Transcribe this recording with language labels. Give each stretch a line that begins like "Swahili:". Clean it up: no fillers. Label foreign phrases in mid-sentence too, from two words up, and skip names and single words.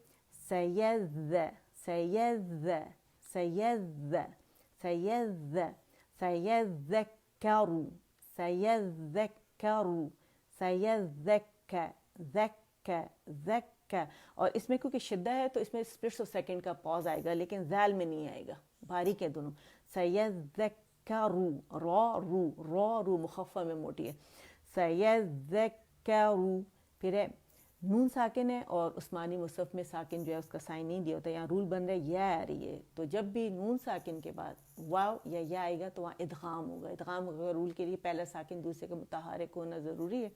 Urdu: سیز سیز سیز سیز سیذکرو سیذکرو سیذک ذک ذک. اور اس میں کیونکہ شدہ ہے تو اس میں
English: splits of second
Urdu: کا پاز آئے گا, لیکن ذیل میں نہیں آئے گا, باریک ہے دونوں. سیذکرو را رو مخفف میں موٹی ہے.
Arabic: سیذکرو.
Urdu: پھر ہے نون ساکن ہے اور عثمانی مصحف میں ساکن جو ہے اس کا سائن نہیں دیا ہوتا. یہاں رول بن رہا ہے یا آ رہی ہے, تو جب بھی نون ساکن کے بعد واو یا یا آئے گا تو وہاں ادغام ہوگا. ادغام رول کے لیے پہلا ساکن دوسرے کا متحرک ہونا ضروری ہے.